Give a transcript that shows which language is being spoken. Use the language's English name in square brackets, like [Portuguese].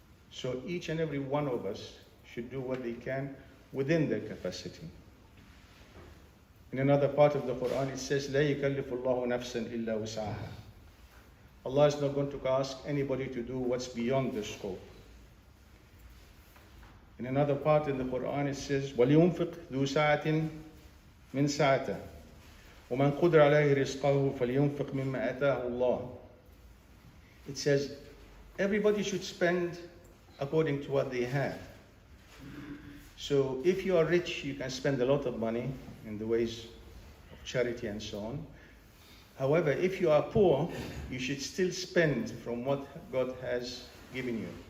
[English] So each and every one of us should do what they can within their capacity. In another part of the Quran it says, [Arabic] لا يكلف الله نفسا إلا وسعها. [English] Allah is not going to ask anybody to do what's beyond their scope. In another part in the Quran it says, [Arabic] وَلْيُنْفِقْ ذُو سَعَةٍ مِنْ سَعَةٍ وَمَنْ قُدِرَ عَلَيْهِ رِزْقَهُ فَلْيُنْفِقْ مِمَّا آتَاهُ اللَّهُ. [English] It says, everybody should spend according to what they have. So if you are rich, you can spend a lot of money in the ways of charity and so on. However, if you are poor, you should still spend from what God has given you.